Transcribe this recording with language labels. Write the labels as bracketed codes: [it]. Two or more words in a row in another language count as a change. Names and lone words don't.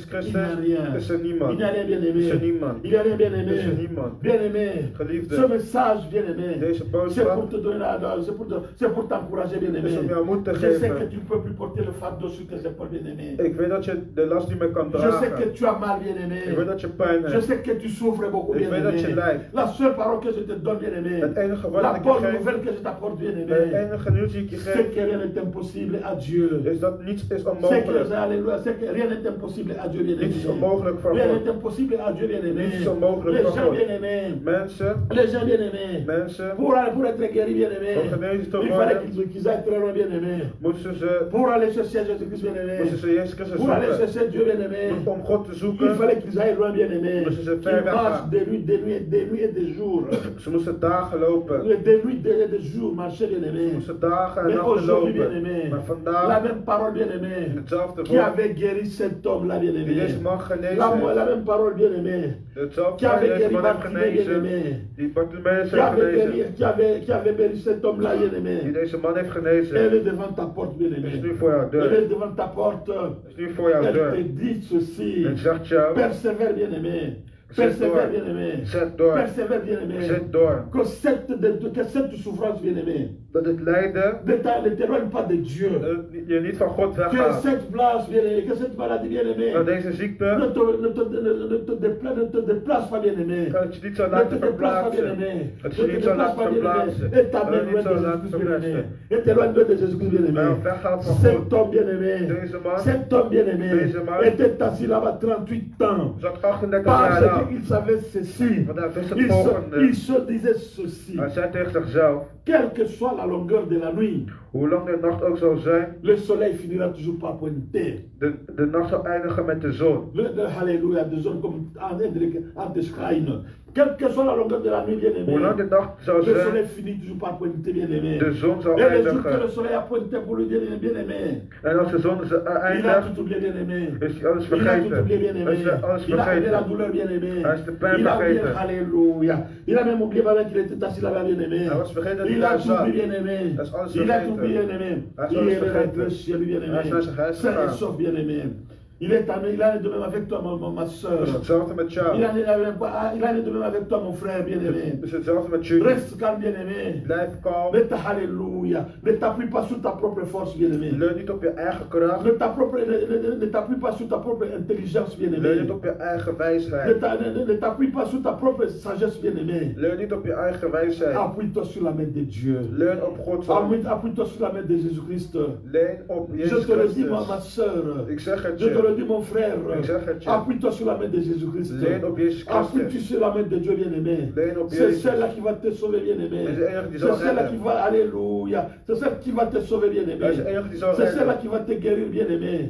[fr] Il Christus n'y a rien. [nl] is er [fr] Il [nl] niemand. [fr] n'y a rien, bien-aimé. [nl] Is er niemand. [fr] Il n'y a rien, bien-aimé. [nl] Is er niemand. [fr] Bien-aimé. [nl] Geliefde. [fr] Ce message, bien-aimé. [nl] Deze [fr] C'est [nl] boodschap [fr] pour te donner c'est pour t'encourager, bien-aimé. [nl] is om jou moed te [fr] Je sais que [nl] geven. [fr] tu ne peux plus porter le fardeau sur tes épaules, bien-aimé. [nl] Ik weet dat je de last niet meer kan [fr] Je sais que [nl] dragen. [fr] tu as mal, bien-aimé. [nl] Ik weet dat je pijn [fr] Je [nl] hebt. [fr] sais que tu souffres beaucoup, [nl] Ik weet dat je [fr] bien-aimé. [nl] lijdt. [fr] La seule parole que je te donne, bien-aimé. [nl] Het enige wat [fr] La [nl] ik je [fr] bonne [nl] geef, [fr] nouvelle que je t'apporte, [nl] het [fr] bien-aimé. [nl] enige nieuws die ik je [fr] C'est [nl] geef, [fr] que rien n'est impossible à Dieu. [nl] is dat niets is [fr] C'est que, [nl] onmogelijk. [fr] alléluia, c'est que rien n'est impossible à Dieu, bien-aimé. [nl] Niets is onmogelijk voor [fr] Rien [nl] God. [fr] n'est impossible à Dieu, bien-aimé. [nl] Niets is onmogelijk [fr] Les [nl] voor [fr] gens [nl] God. [fr] bien-aimés. [nl] Mensen, [fr] Les gens bien-aimés. [nl] mensen, [fr] Pour être guéri, bien-aimé. [nl] Om genezen te [fr] Il [nl] worden. [fr] fallait qu'ils aillent très loin, bien-aimé. [nl] moesten ze, [fr] Pour aller chercher Jésus-Christ, bien-aimé. [nl] moesten ze Jezus Christus [fr] Pour aller [nl] zoeken. [fr] chercher Dieu, bien-aimé. [nl] Om God te [fr] Il [nl] zoeken, [fr] fallait qu'ils aillent loin, bien-aimé. [nl] Moesten ze [fr] Qu'ils [nl] ver weg [fr] marchent [nl] gaan. [fr] des nuits et des jours. [nl] ze moesten dagen lopen. [fr] Des nuits et des jours, marcher, [nl] Ze [fr] bien-aimé. [nl] moesten dagen en [fr] Mais [nl] nachten [fr] aujourd'hui, [nl] lopen. [fr] bien-aimé, [nl] Maar [fr] la [nl] vandaag, [fr] même parole, bien-aimé, [nl] hetzelfde [fr] qui [nl] woord [fr] avait guéri cet homme-là, [nl] die [fr] bien-aimé. [nl] deze man genezen [fr] La [nl] heeft. [fr] même parole, bien-aimé, [nl] Hetzelfde [fr] qui [nl] woord [fr] avait [nl] die deze [fr] guéri [nl] man heeft [fr] Bartimée, [nl] genezen. [fr] bien-aimé. [nl] Die Bartimaeus [fr] Qui [nl] heeft [fr] avait [nl] genezen. [fr] guéri, qui avait guéri cet homme-là, [nl] Die [fr] bien-aimé. [nl] deze man heeft [fr] Elle [nl] genezen. [fr] est devant ta porte, [nl] Is [fr] bien-aimé. [nl] nu voor jouw [fr] Elle [nl] deur. [fr] est devant ta porte. [nl] Is nu voor jouw [fr] Elle [nl] deur. [fr] te dit ceci. [nl] En zegt jou, [fr] Persévère, bien-aimé. [nl] zet [fr] Persévère, [nl] door. [fr] bien-aimé. [nl] Zet door. [fr] Persévère, bien-aimé. [nl] Zet door. [fr] Que cette souffrance, bien-aimé, [nl] Dat het lijden [fr] ne t'éloigne pas de Dieu. [nl] je niet van God [fr] Que [nl] weggaat. [fr] cette place, bien-aimé, que cette maladie, bien-aimé, [nl] Dat deze ziekte, [fr] ne te déplace pas, bien-aimé. [nl] dat je niet zou [fr] Ne [nl] laten [fr] te déplace pas, [nl] verplaatsen. [fr] bien-aimé. [nl] Dat [fr] Ne [nl] je [fr] te [nl] niet zou [fr] déplace [nl] laten [fr] pas, bien-aimé. [nl] verplaatsen. [fr] Et t'amène [nl] Dat je [fr] loin [nl] niet [fr] de [nl] zou laten [fr] Jésus-Christ, bien-aimé. [nl] verplaatsen. [fr] Et t'éloigne loin de Jésus-Christ, bien-aimé. [nl] Maar weggaat van [fr] Cet [nl] God. [fr] homme, bien-aimé, [nl] Deze man [fr] cet homme, bien-aimé, [nl] Deze man [fr] était assis là-bas 38 ans. [nl] zat 38 jaar [fr] Parce [nl] lang. [fr] qu'il savait ceci. [nl] Want hij wist het [fr] Il [nl] volgende. [fr] se disait ceci. [nl] Hij zei tegen zichzelf, [fr] Quelle que soit la longueur de la nuit, [nl] hoe lang de nacht ook zal zijn, [fr] le soleil finira toujours par pointer. [nl] de nacht zal eindigen met de zon. Alléluia, de zone comme en te schijnen. [fr] Quelle que soit la longueur de la nuit, bien-aimé, [nl] Hoe lang de nacht zal [fr] le soleil [nl] zijn, [fr] finit toujours par pointer, bien-aimé. [nl] de zon zal [fr] Et le jour que le [nl] eindigen. [fr] soleil a pointé pour lui, bien-aimé, [nl] En als de zon [fr] il a [nl] eindigt, [fr] tout oublié, bien-aimé. [nl] is hij alles [fr] Il a tout [nl] vergeten. [fr] oublié, bien-aimé. [nl] Is hij alles [fr] Il a oublié la [nl] vergeten. [fr] douleur, bien-aimé. [nl] Hij is de pijn [fr] Il a oublié, [nl] vergeten. [fr] alléluia. Il a même oublié pendant qu'il était assis là-bas, bien-aimé. [nl] Hij was vergeten dat [fr] Il [nl] hij [fr] a [nl] daar [fr] tout [nl] zat. [fr] oublié, bien-aimé. [nl] Hij is alles [fr] Il a [nl] vergeten. [fr] tout oublié, bien-aimé. [nl] Hij is [fr] Il [nl] alles [fr] est rentré [nl] vergeten. [fr] chez lui, bien-aimé. [nl] Hij is naar zijn huis [fr] Sain et [nl] gegaan. [fr] sauf, bien-aimé. Il est de même avec toi, ma soeur. [nl] Het is hetzelfde met [fr] Il [nl] jou. [fr] en est de même avec toi, mon frère, bien-aimé. [nl] Het is hetzelfde met jullie. [fr] Reste calme, bien-aimé. [nl] Blijf kalm. [fr] Alléluia. Ne t'appuie pas sur ta propre force, bien-aimé. [nl] Leun niet op je eigen kracht. [fr] Ne t'appuie pas sur ta propre intelligence, [nl] Leun [fr] bien-aimé. [nl] niet op je eigen wijsheid. [fr] Ne t'appuie pas sur ta propre sagesse, bien-aimé. [nl] Leun niet op je eigen wijsheid. [fr] Appuie-toi sur la main de Dieu. [nl] Leun op Gods hand. [fr] Appuie-toi sur la main de Jésus-Christ. [nl] Leun op [fr] Je [nl] Jezus [fr] te le dis, ma [nl] Christus. [fr] soeur. [nl] Ik zeg het [fr] Je te le [nl] je. [fr] dis, mon frère. [nl] Ik zeg het je. [fr] Appuie-toi sur la main de Jésus-Christ. [nl] Leun op Jezus [fr] Appuie-toi [nl] Christus. [fr] sur la main de Dieu, bien-aimé. [nl] Leun op [fr] C'est [nl] Jezus. [fr] celle-là qui va te sauver, bien-aimé. [nl] Dat is de enige die [fr] C'est [nl] zal [fr] celle-là qui [nl] redden. [fr] va, alléluia. C'est celle qui va te sauver, bien-aimé. [nl] Dat is de enige die zal [fr] C'est celle-là [nl] redden. [fr] qui va te guérir, bien-aimé.